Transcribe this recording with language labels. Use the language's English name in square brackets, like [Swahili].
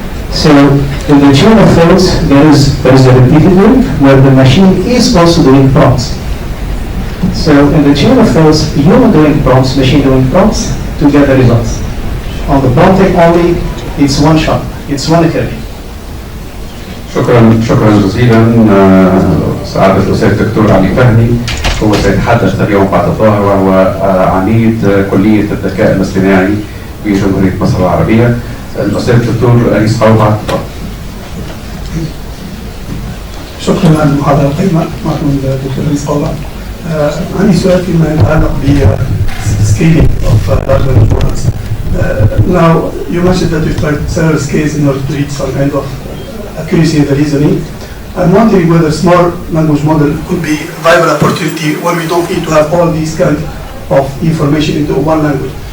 [English] So in the chain of thoughts, there is a repeated loop where the machine is also doing prompts. So in the chain of thoughts, human doing prompts, machine doing prompts to get the results. On the prompting only, it's one shot, it's one iteration. [Arabic] شكرا جزيلا. سعادة الأستاذ الدكتور علي فهمي هو سيتحدث اليوم بعد الظهر، وهو عميد كلية الذكاء الاصطناعي في جمهورية مصر العربية. الأستاذ الدكتور أنيس حوض. شكرا على المحاضرة القيمة. معكم الدكتور أنيس حوض. عندي سؤال فيما يتعلق بالسكيلينج [English] of large language models. Now you mentioned that we've tried several scales in order to reach some kind of accuracy in the reasoning. I'm wondering whether small language model could be a viable opportunity when we don't need to have all these kind of information into one language.